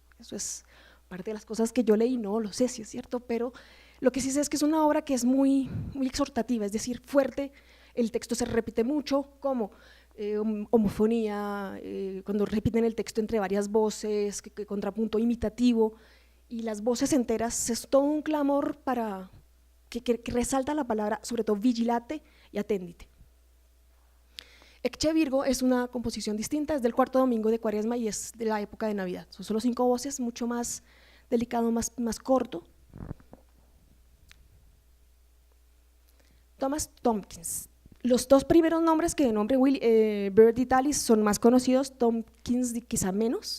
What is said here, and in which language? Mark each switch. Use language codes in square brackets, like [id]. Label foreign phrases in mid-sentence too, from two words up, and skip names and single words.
[es] Eso es parte de las cosas que yo leí, no lo sé si es cierto, pero lo que sí sé es que es una obra que es muy, muy exhortativa, es decir, fuerte, el texto se repite mucho, como homofonía, cuando repiten el texto entre varias voces, contrapunto imitativo, y las voces enteras, es todo un clamor para que resalta la palabra, sobre todo vigilate y atendite. Ecce Virgo es una composición distinta, es del 4º domingo de Cuaresma y es de la época de Navidad. Son solo 5 voces, mucho más delicado, más corto. Thomas Tomkins. Los 2 primeros nombres que de nombre Byrd y Tallis son más conocidos, Tomkins quizá menos.